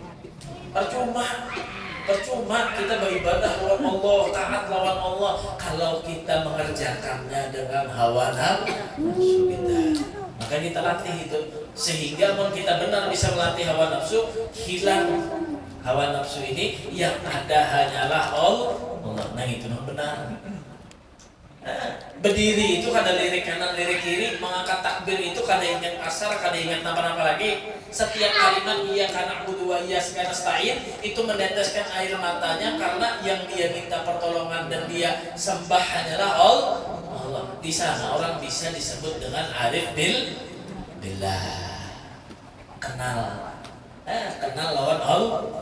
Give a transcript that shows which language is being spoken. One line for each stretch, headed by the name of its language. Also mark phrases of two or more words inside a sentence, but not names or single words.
Banjar: Percuma kita beribadah lawan Allah, taat lawan Allah, kalau kita mengerjakannya dengan hawa nafsu kita. Maka kita latih itu, sehingga kita benar bisa melatih hawa nafsu, hilang hawa nafsu ini, yang ada hanyalah Allah. Nah itu benar. Berdiri itu kada lirik kanan lirik kiri, mengangkat takbir itu kada ingat asar, kada ingat napa-napa lagi. Setiap kalimat
Arabic: إياك نعبد وإياك نستعين
Banjar: itu meneteskan air matanya, karena yang dia minta pertolongan dan dia sembah hanyalah Allah. Di sana orang bisa disebut dengan
Arabic: عارف بالله.
Banjar: Kenal lawan Allah.